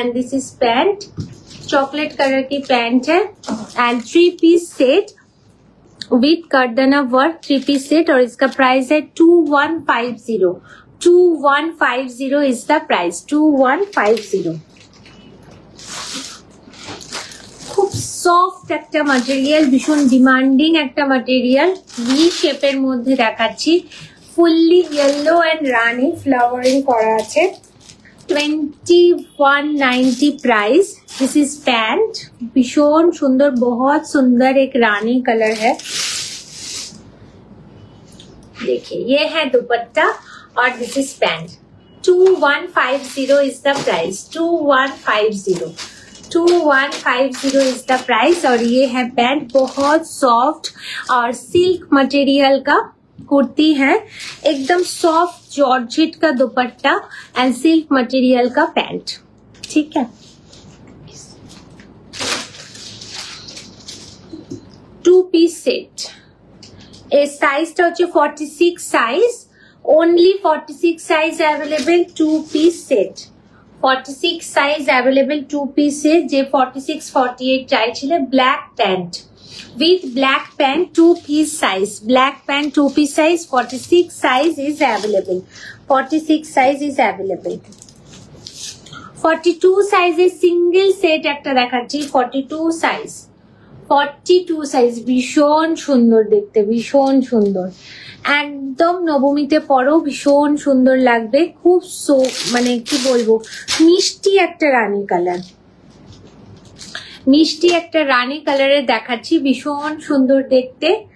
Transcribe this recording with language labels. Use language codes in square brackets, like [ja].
[en] and this is pant, [hi] chocolate colour की pant है। And three piece set with कर्दना work, three piece set, और इसका price है [en] 2150 is the price, 2150। [bn] খুব soft একটা ম্যাটেরিয়াল, ভীষণ ডিমান্ডিং একটা ম্যাটেরিয়াল, ভি শেপের মধ্যে দেখাচ্ছি। Fully yellow and Rani flowering করা আছে। [hi] 2190 प्राइस। दिस इज पैंट, भीषण सुंदर, बहुत सुंदर एक रानी कलर है। देखिए ये है दुपट्टा और [en] This is pant. 2150 is the price, 2150 is the price. [hi] और ये है पैंट, बहुत सॉफ्ट और सिल्क मटेरियल का कुर्ती है, एकदम सॉफ्ट जॉर्जेट का दुपट्टा एंड सिल्क मटेरियल का पैंट। ठीक है, 2 पीस सेट। [bn] এর সাইজটা হচ্ছে 46 size, only 46 size [hi] available, 2 piece set. [bn] 46 size [hi] available, 2 piece set. [bn] যে 46 48 চাইছিলে, black pant [en] with black pant, 2 piece size, black pant 2 piece size, 46 size is available, 46 size is available। [bn] 42 size এর single set একটা দেখাচ্ছি, 42 size, 42 size, ভীষণ সুন্দর দেখতে, ভীষণ সুন্দর, একদম নবমীতে পরো ভীষণ সুন্দর লাগবে। খুব মানে কি বলবো, মিষ্টি একটা রানী কালার, মিষ্টি একটা রানী কালারের দেখাচ্ছি, ভীষণ সুন্দর দেখতে।